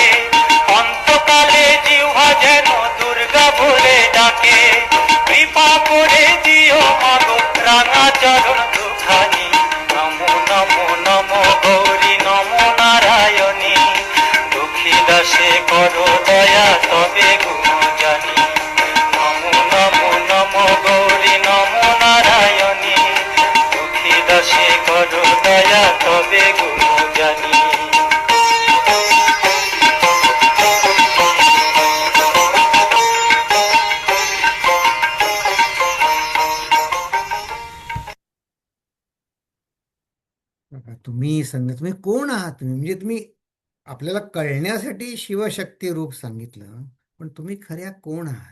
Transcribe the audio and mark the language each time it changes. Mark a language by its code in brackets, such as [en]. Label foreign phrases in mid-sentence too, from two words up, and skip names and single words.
[bn] অন্তকালে জিহ্বা যেন দুর্গা বলে ডাকে, কৃপা করে দিও মাগো রাঙা চরণ দুখানি, নমো নমো নমো গৌরী নমো নারায়ণী, দুঃখী দাসে করো দয়া তবে গুণ জানি। নমো নমো নমো গৌরী নমো নারায়ণী, দুঃখী দাসে করো দয়া তবে গুণ জানি। [mr] बघा, तुम्ही संध्या तुम्ही कोण आहात? तुम्ही म्हणजे तुम्ही आपल्याला कळण्यासाठी शिवशक्ती रूप सांगितलं, पण तुम्ही खऱ्या कोण आहात?